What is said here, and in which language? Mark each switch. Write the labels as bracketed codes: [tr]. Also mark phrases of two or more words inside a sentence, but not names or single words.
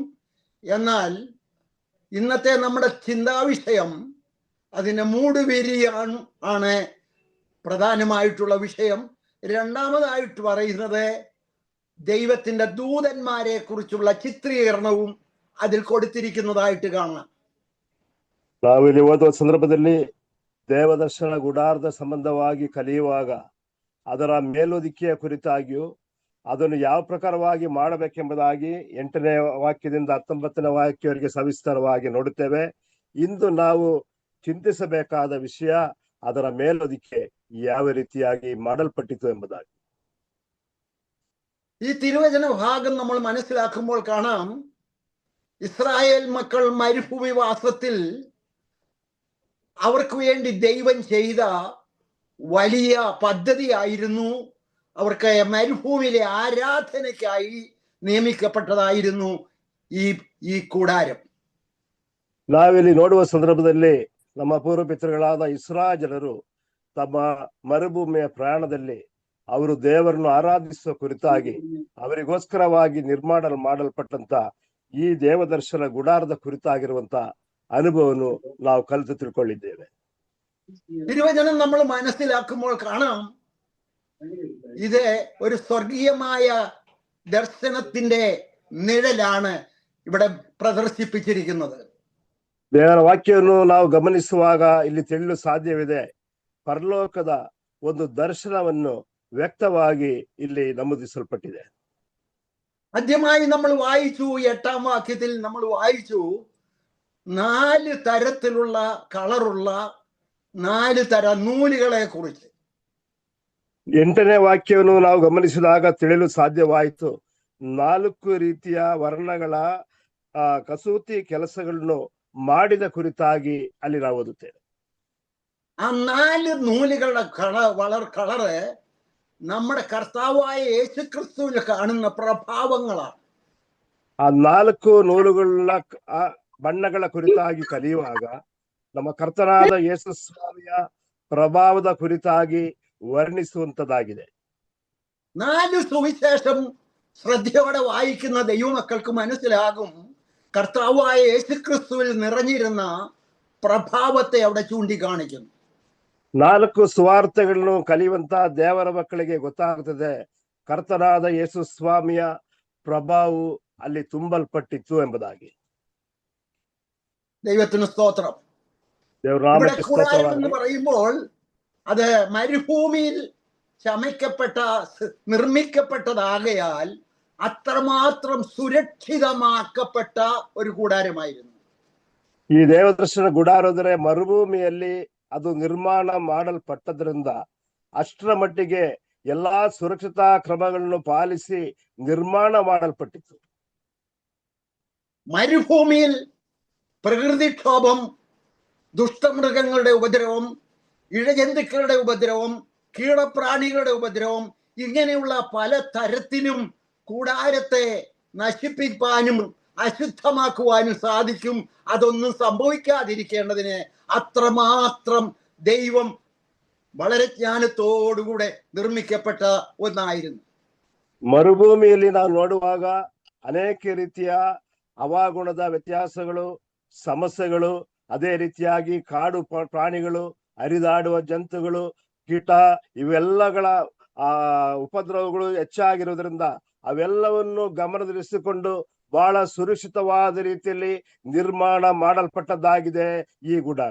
[ml] എന്നാൽ ഇന്നത്തെ നമ്മുടെ ചിന്താവിഷയം അതിന്റെ മൂടുവിരിയാണ് പ്രധാനമായിട്ടുള്ള വിഷയം. രണ്ടാമതായിട്ട് പറയുന്നത് ദൈവത്തിന്റെ ദൂതന്മാരെ കുറിച്ചുള്ള ചിത്രീകരണവും അതിൽ കൊടുത്തിരിക്കുന്നതായിട്ട് കാണാം. [kn] ನಾವಿಲ್ಲಿ ಓದುವ ಸಂದರ್ಭದಲ್ಲಿ ದೇವದರ್ಶನ ಗುಡಾರದ ಸಂಬಂಧವಾಗಿ ಕಲಿಯುವಾಗ ಅದರ ಮೇಲುದಿಕೆಯ ಕುರಿತಾಗಿಯೂ ಅದನ್ನು ಯಾವ ಪ್ರಕಾರವಾಗಿ ಮಾಡಬೇಕೆಂಬುದಾಗಿ 8ನೇ ವಾಕ್ಯದಿಂದ 19ನೇ ವಾಕ್ಯವರೆಗೆ ಸವಿಸ್ತಾರವಾಗಿ ನೋಡುತ್ತೇವೆ. ಇಂದು ನಾವು ಚಿಂತಿಸಬೇಕಾದ ವಿಷಯ ಅದರ ಮೇಲುದಿಕೆ ಯಾವ ರೀತಿಯಾಗಿ ಮಾಡಲ್ಪಟ್ಟಿತು ಎಂಬುದಾಗಿ. [ml] ഈ തിരുവചന ഭാഗം നമ്മൾ മനസ്സിലാക്കുമ്പോൾ കാണാം, ഇസ്രായേൽ മക്കൾ മരുഭൂമിവാസത്തിൽ അവർക്ക് വേണ്ടി ദൈവം ചെയ്ത വലിയ പദ്ധതിയായിരുന്നു. അവർക്ക് മരുഭൂമിയിലെ ആരാധനയ്ക്കായി നിയമിക്കപ്പെട്ടതായിരുന്നു ഈ കൂടാരം. [kn] ನಾವಿಲ್ಲಿ ನೋಡುವ ಸಂದರ್ಭದಲ್ಲಿ ನಮ್ಮ ಪೂರ್ವ ಪಿತೃಗಳಾದ ಇಸ್ರಾಯೇಲ್ ಜನರು ತಮ್ಮ ಮರುಭೂಮಿಯ ಪ್ರಯಾಣದಲ್ಲಿ ಅವರು ದೇವರನ್ನು ಆರಾಧಿಸುವ ಕುರಿತಾಗಿ ಅವರಿಗೋಸ್ಕರವಾಗಿ ಮಾಡಲ್ಪಟ್ಟಂತ ಈ ದೇವದರ್ಶನ ಗುಡಾರದ ಕುರಿತಾಗಿರುವಂತ ಅನುಭವವನ್ನು ನಾವು ಕಲಿತು ತಿಳ್ಕೊಳ್ಳಿದ್ದೇವೆ. [ml] തിരുവചനം നമ്മൾ മനസ്സിലാക്കുമ്പോൾ കാണാം, ഇത് ഒരു സ്വർഗീയമായ ദർശനത്തിന്റെ നിഴലാണ് ഇവിടെ പ്രദർശിപ്പിച്ചിരിക്കുന്നത്. [kn] ದೇವರ ವಾಕ್ಯವನ್ನು ನಾವು ಗಮನಿಸುವಾಗ ಇಲ್ಲಿ ತಿಳಿಯಲು ಸಾಧ್ಯವಿದೆ, ಪರಲೋಕದ ಒಂದು ದರ್ಶನವನ್ನು ವ್ಯಕ್ತವಾಗಿ ಇಲ್ಲಿ ನಮೂದಿಸಲ್ಪಟ್ಟಿದೆ. [ml] ആദ്യമായി നമ്മൾ വായിച്ചു 8-ാം വാക്യത്തിൽ നമ്മൾ വായിച്ചു 4 തരത്തിലുള്ള കളറുള്ള 4 തരം നൂലുകളെ കുറിച്ച്. [kn] 8ನೇ ವಾಕ್ಯವನ್ನು ನಾವು ಗಮನಿಸಿದಾಗ ತಿಳಿಯಲು ಸಾಧ್ಯವಾಯಿತು. 4 ರೀತಿಯ ವರ್ಣಗಳ ಕಸೂತಿ ಕೆಲಸಗಳನ್ನು ಮಾಡಿದ ಕುರಿತಾಗಿ ಅಲ್ಲಿ ನಾವು ಓದುತ್ತೇವೆ. [ml] ആ 4 നൂലുകളുടെ കളറ് നമ്മുടെ കർത്താവായ യേശുക്രിസ്തുവിൽ കാണുന്ന പ്രഭാവങ്ങളാണ്. [kn] ಆ 4 ನೂಲುಗಳ ಬಣ್ಣಗಳ ಕುರಿತಾಗಿ ಕಲಿಯುವಾಗ ನಮ್ಮ ಕರ್ತನಾದ ಯೇಸು ಸ್ವಾಮಿಯ ಪ್ರಭಾವದ ಕುರಿತಾಗಿ ವರ್ಣಿಸುವಂತದ್ದಾಗಿದೆ. [ml] 4 സുവിശേഷം ശ്രദ്ധയോടെ വായിക്കുന്ന ദൈവമക്കൾക്ക് മനസ്സിലാകും കർത്താവായ യേശുക്രിസ്തുവിൽ നിറഞ്ഞിരുന്ന പ്രഭാവത്തെ അവിടെ ചൂണ്ടിക്കാണിക്കുന്നു. [kn] 4 ಸುವಾರ್ತೆಗಳನ್ನು ಕಲಿಯುವಂತ ದೇವರ ಮಕ್ಕಳಿಗೆ ಗೊತ್ತಾಗುತ್ತದೆ ಕರ್ತನಾದ ಯೇಸು ಸ್ವಾಮಿಯ ಪ್ರಭಾವವು ಅಲ್ಲಿ ತುಂಬಲ್ಪಟ್ಟಿತ್ತು ಎಂಬುದಾಗಿ. [ml] ദൈവത്തിന് സ്തോത്രം. ഇവിടെ കൂടാരം എന്ന് പറയുമ്പോൾ അത് മരുഭൂമിയിൽ നിർമ്മിക്കപ്പെട്ടതാകയാൽ അത്രമാത്രം സുരക്ഷിതമാക്കപ്പെട്ട ഒരു കൂടാരമായിരുന്നു. [kn] ಈ ದೇವದರ್ಶನ ಗುಡಾರದರೆ ಮರುಭೂಮಿಯಲ್ಲಿ ಅದು ನಿರ್ಮಾಣ ಮಾಡಲ್ಪಟ್ಟದ್ರಿಂದ ಅಷ್ಟರ ಮಟ್ಟಿಗೆ ಎಲ್ಲಾ ಸುರಕ್ಷತಾ ಕ್ರಮಗಳನ್ನು ಪಾಲಿಸಿ ನಿರ್ಮಾಣ ಮಾಡಲ್ಪಟ್ಟಿತ್ತು. [ml] മരുഭൂമിയിൽ പ്രകൃതിക്ഷോഭം, ദുഷ്ടമൃഗങ്ങളുടെ ഉപദ്രവം, ഇഴജന്തുക്കളുടെ ഉപദ്രവം, കീടപ്രാണികളുടെ ഉപദ്രവം, ഇങ്ങനെയുള്ള പല തരത്തിലും കൂടാരത്തെ നശിപ്പിക്കാനും അശുദ്ധമാക്കുവാനും സാധിക്കും. അതൊന്നും സംഭവിക്കാതിരിക്കേണ്ടതിന് അത്രമാത്രം ദൈവം വളരെ ജ്ഞാനത്തോടുകൂടെ നിർമ്മിക്കപ്പെട്ട ഒന്നായിരുന്നു. [kn] ಮರುಭೂಮಿಯಲ್ಲಿ ನಾವು ನೋಡುವಾಗ ಅನೇಕ ರೀತಿಯ ಹವಾಗುಣದ ವ್ಯತ್ಯಾಸಗಳು, ಸಮಸ್ಯೆಗಳು, ಅದೇ ರೀತಿಯಾಗಿ ಕಾಡು ಪ್ರಾಣಿಗಳು, ಹರಿದಾಡುವ ಜಂತುಗಳು, ಕೀಟ ಇವೆಲ್ಲಗಳ ಉಪದ್ರವಗಳು ಹೆಚ್ಚಾಗಿರುವುದರಿಂದ ಅವೆಲ್ಲವನ್ನು ಗಮನದಲ್ಲಿರಿಸಿಕೊಂಡು ಬಹಳ ಸುರಕ್ಷಿತವಾದ ರೀತಿಯಲ್ಲಿ ನಿರ್ಮಾಣ ಮಾಡಲ್ಪಟ್ಟದ್ದಾಗಿದೆ ಈ ಗುಡಾರ.